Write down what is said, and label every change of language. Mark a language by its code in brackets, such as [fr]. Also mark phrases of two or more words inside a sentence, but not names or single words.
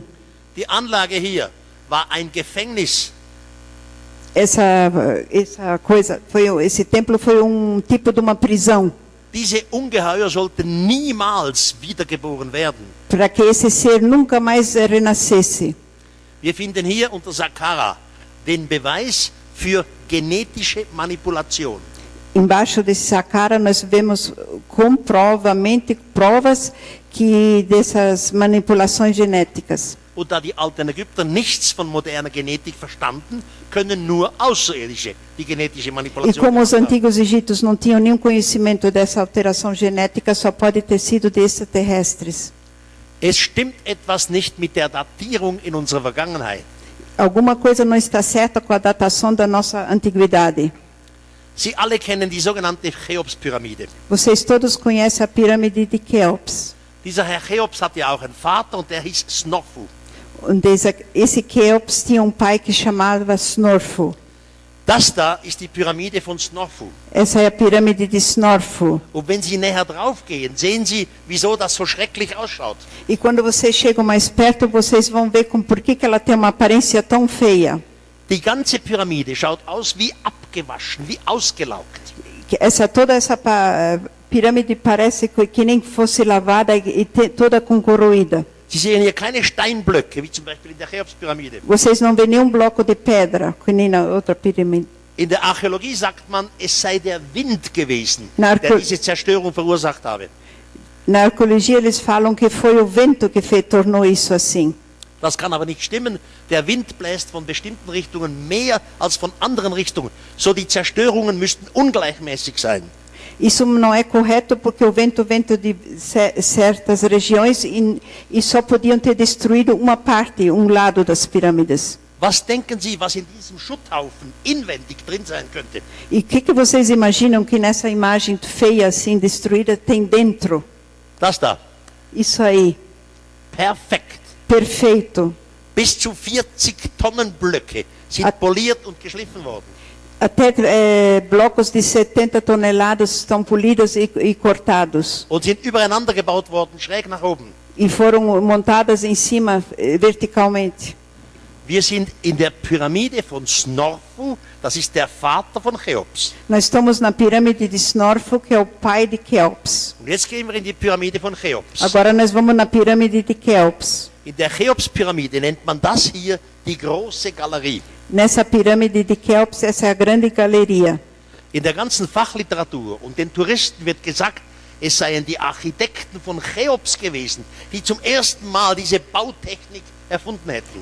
[de] Die Anlage hier war ein Gefängnis. [pt] Esse templo foi tipo de uma prisão. [de] Diese Ungeheuer sollten niemals wiedergeboren werden. [pt] Para que esse ser nunca mais renascesse. [de] Wir finden hier unter Saqqara den Beweis für genetische Manipulation. [pt] Embaixo desse Saqqara nós vemos provas que dessas manipulações genéticas. [de] Und da die alten Ägypter nichts von moderner Genetik verstanden, können nur Außerirdische die genetische [pt] E [de] Manipulation [pt] como os [de] machen. [pt] antigos egípcios não tinham nenhum conhecimento dessa alteração genética, só pode ter sido de extraterrestres. [de] Es stimmt etwas nicht mit der Datierung in unserer Vergangenheit. [pt] Alguma coisa não está certa com a datação da nossa antiguidade. [de] Sie alle kennen die sogenannte Cheops-Pyramide. [pt] Vocês todos conhecem a pirâmide de Quéops. [de] Dieser Herr Cheops hatte ja auch einen Vater und der hieß Snorfu. [pt] Und esse Quéops tinha pai que chamava Snorfu. [de] Das da ist die Pyramide von Snorfu. [pt] Essa é a pirâmide de Snorfu. [de] Und wenn Sie näher drauf gehen, sehen Sie, wieso das so schrecklich ausschaut. [pt] E quando vocês chegam mais perto, vocês vão ver por que ela tem uma aparência tão feia. [de] Die ganze Pyramide schaut aus wie abgewaschen, wie ausgelaugt. [pt] Toda essa pirâmide parece que nem fosse lavada e toda corroída. [de] Sie sehen hier keine Steinblöcke, wie zum Beispiel in der Cheops-Pyramide. [pt] Vocês não veem nenhum bloco de pedra, que nem na outra pirâmide. [de] In der Archäologie sagt man, es sei der Wind gewesen, [pt] Na [de] der diese Zerstörung verursacht habe. [pt] Na arqueologia eles falam que foi o vento que tornou isso assim. [de] Das kann aber nicht stimmen. Der Wind bläst von bestimmten Richtungen mehr als von anderen Richtungen. So die Zerstörungen müssten ungleichmäßig sein. [pt] Isso não é correto porque o vento de certas regiões e só podiam ter destruído uma parte, lado das pirâmides. [de] Was denken Sie, was in diesem Schutthaufen inwendig drin sein könnte? [pt] E o que vocês imaginam que nessa imagem feia assim destruída tem dentro? [de] Das da. [pt] Isso aí. [de] Perfekt. [pt] Perfeito. [de] Bis zu 40 Tonnen Blöcke sind poliert und geschliffen worden. [pt] Até blocos de 70 toneladas estão polidos e cortados. [de] Und sind übereinander gebaut worden, schräg nach oben. [pt] E foram montadas em cima verticalmente. [de] Wir sind in der Pyramide von Snorfu, das ist der Vater von Cheops. [pt] Nós estamos na pirâmide de Snorfu, que é o pai de Quéops. [de] Und jetzt gehen wir in die Pyramide von Cheops. [pt] Agora nós vamos na pirâmide de Quéops. [de] In der Cheops-Pyramide nennt man das hier die große Galerie. [pt] Nessa pirâmide de Quéops, essa é a grande galeria. [de] In der ganzen Fachliteratur und den Touristen wird gesagt, es seien die Architekten von Cheops gewesen, die zum ersten Mal diese Bautechnik erfunden hätten.